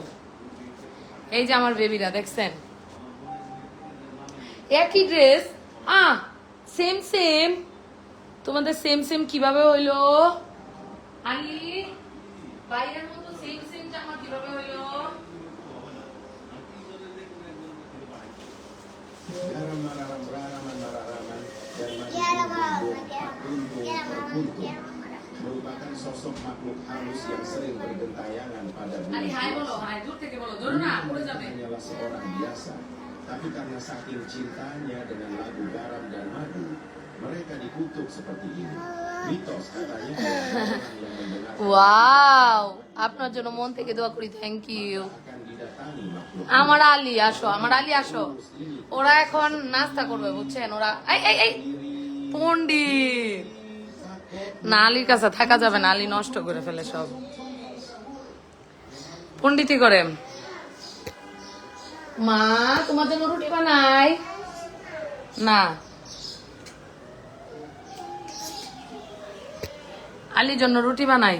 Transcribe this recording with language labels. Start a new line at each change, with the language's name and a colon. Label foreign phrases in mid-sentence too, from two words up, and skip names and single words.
Bangla: এই যে আমার বেবিরা দেখছেন, একই ড্রেস,
English: same same.
Bangla: তোমাদের
English: same same
Bangla: কিভাবে হইলো? আলী, বাইরের মতো
English: same same
Bangla: জামা কিভাবে হইলো?
Indonesian: merupakan sosok makhluk halus yang sering bergentayangan pada bumi. Hanyalah seorang biasa, tapi karena saking cintanya dengan lagu garam dan madu, mereka dikutuk seperti ini. Mitos katanya orang yang mendengar
Bangla: ওয়াও, আপনার জন্য মন থেকে দোয়া করি,
English: thank you.
Indonesian: akan didatangi makhluk
Bangla: আমার আলী আসো, আমার আলী আসো। ওরা এখন নাস্তা করবে, বুঝছেন? ওরা এই এই এই পন্ডিত না, আলীর কাছে থাকা যাবে না, আলী নষ্ট করে ফেলে সব, পন্ডিতি করে। মা তোমার জন্য রুটি বানাই না, আলীর জন্য রুটি বানাই।